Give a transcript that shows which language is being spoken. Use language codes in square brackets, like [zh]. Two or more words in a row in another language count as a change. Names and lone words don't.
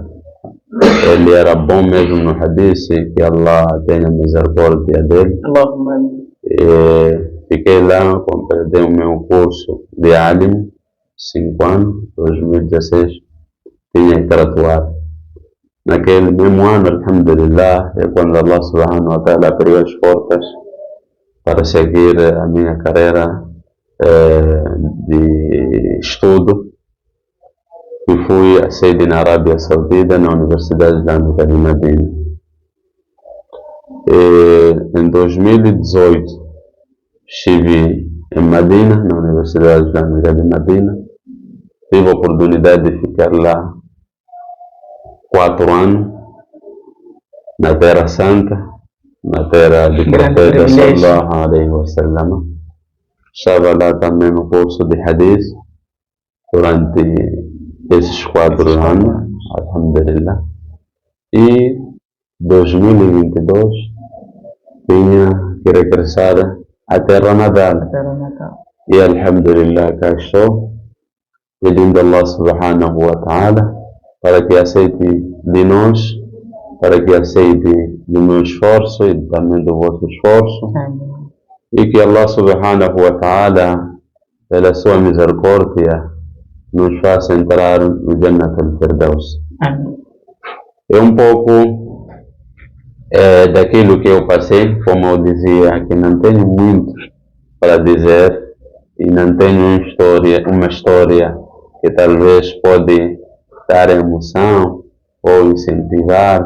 [pt] Ele era bom mesmo no hadith, que Allah tenha misericórdia dele. Fiquei lá, completei o meu curso de alim, 5 anos, 2016, tinha que graduar. Naquele mesmo ano, alhamdulillah, é quando [ar] الله سبحانه وتعالى [pt] abriu as portas para seguir a minha carreira de estudo, e fui a sede na Arábia Saudita, na Universidade Islâmica de Madina. Em 2018 estive em Madina, na Universidade Islâmica de Madina. Tive a oportunidade de ficar lá 4 anos, na Terra Santa, na terra do profeta [ar] صلى الله عليه وسلم. [pt] Estava lá também no curso de hadith durante esses 4 anos, alhamdulillah. E 2022 tinha que regressar à terra natal. E alhamdulillah, cá estou, pedindo a [ar] الله سبحانه وتعالى [pt] para que aceite de nós, para que aceite do meu esforço e também do vosso esforço. E que [ar] الله سبحانه وتعالى, [pt] pela sua misericórdia, nos faça entrar no [ar] جنة الفردوس. [pt] É um pouco daquilo que eu passei, como eu dizia, que não tenho muito para dizer e não tenho uma história que talvez pode dar emoção ou incentivar.